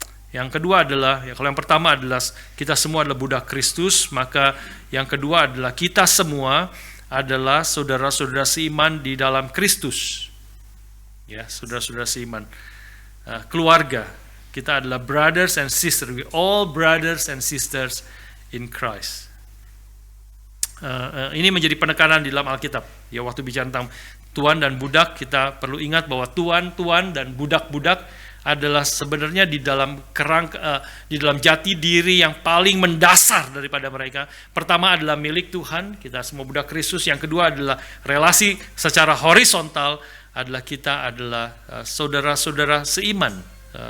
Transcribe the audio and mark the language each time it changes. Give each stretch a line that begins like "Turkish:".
Indonesian: Yang kedua adalah, kalau yang pertama adalah kita semua adalah budak Kristus, maka yang kedua adalah kita semua adalah saudara-saudara seiman di dalam Kristus. Ya, saudara-saudara seiman, keluarga. Kita adalah
English: brothers and sisters. We all brothers and sisters in Christ.
Indonesian: Ini menjadi penekanan di dalam Alkitab. Ya, waktu bicara tentang tuan dan budak, kita perlu ingat bahwa tuan-tuan dan budak-budak adalah sebenarnya di dalam di dalam jati diri yang paling mendasar daripada mereka. Pertama adalah milik Tuhan, kita semua budak Kristus. Yang kedua adalah relasi secara horizontal, adalah kita adalah saudara-saudara seiman.